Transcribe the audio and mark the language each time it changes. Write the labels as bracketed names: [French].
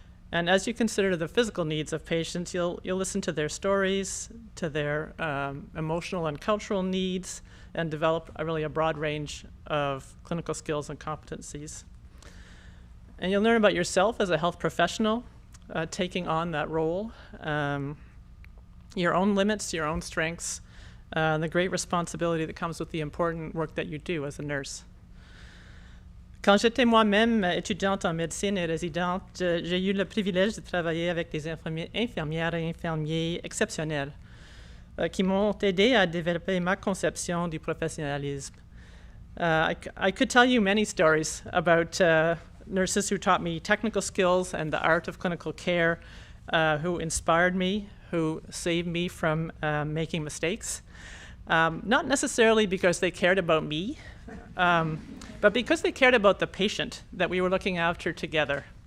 [English] And as you consider the physical needs of patients, you'll listen to their stories, to their emotional and cultural needs, and develop really a broad range of clinical skills and competencies. And you'll learn about yourself as a health professional, taking on that role, your own limits, your own strengths, and the great responsibility that comes with the important work that you do as a nurse. [French] Quand j'étais moi-même étudiante en médecine et résidente, j'ai eu le privilège de travailler avec des infirmières et infirmiers exceptionnels qui m'ont aidé à développer ma conception du professionnalisme. [English] I could tell you many stories about nurses who taught me technical skills and the art of clinical care, who inspired me, who saved me from making mistakes. Not necessarily because they cared about me, but because they cared about the patient that we were looking after together.